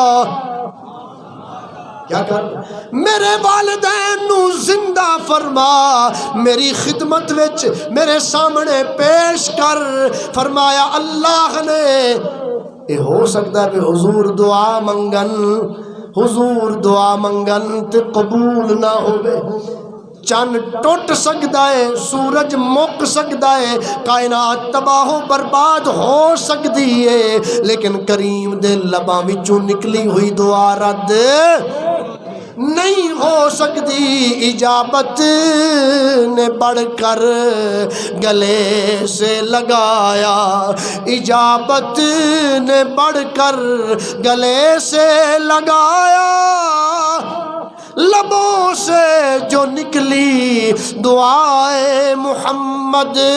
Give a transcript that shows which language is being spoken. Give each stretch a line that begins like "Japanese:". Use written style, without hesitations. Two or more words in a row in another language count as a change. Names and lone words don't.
Punjabi: کیا کر میرے والدین نو زندہ فرما، میری خدمت وچ میرے سامنے پیش کر۔ فرمایا اللہ نے، یہ ہو سکتا ہے کہ حضور دعا منگن، حضور دعا منگن تے قبول نہ ہوئے، چند ٹوٹ سکتا ہے، سورج مک سکتا ہے،
Urdu: کائنات تباہ و برباد ہو سکتی ہے،
Punjabi: لیکن کریم دے لباں وچوں نکلی ہوئی دعا رد نہیں ہو سکتی۔
Urdu: اجابت نے بڑھ کر گلے سے لگایا، اجابت نے بڑھ کر گلے سے لگایا، لبوں سے جو نکلی دعائے محمد،